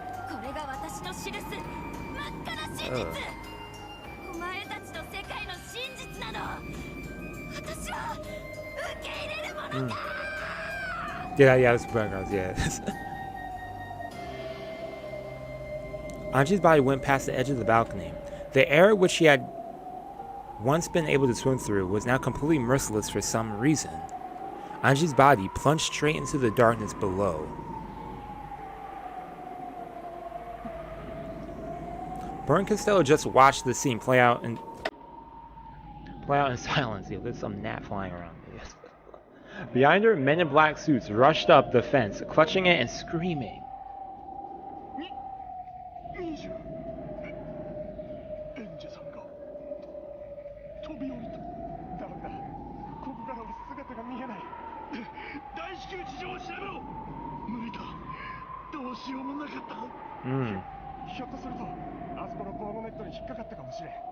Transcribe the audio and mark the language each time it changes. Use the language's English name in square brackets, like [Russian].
[Japanese] これが私の記す真っ赤な真実。お前たちの世界の真実なの。私は受け入れるものだ。 [English] Yeah, it's backgrounds, yeah. Anji's body went past the edge of the balcony. The air which she had once been able to swim through was now completely merciless for some reason. Anji's body plunged straight into the darkness below. Burn Costello just watched the scene play out in silence. Yo, there's some gnat flying around. Behind her, men in black suits rushed up the fence, clutching it and screaming. [Japanese] エンジさんが飛び降りた。ダメだ。ここからは姿が見えない。大至急事情を調べろ。無理だ。どうしようもなかった。ひょっとするとあそこの防護ネットに引っかかったかもしれん。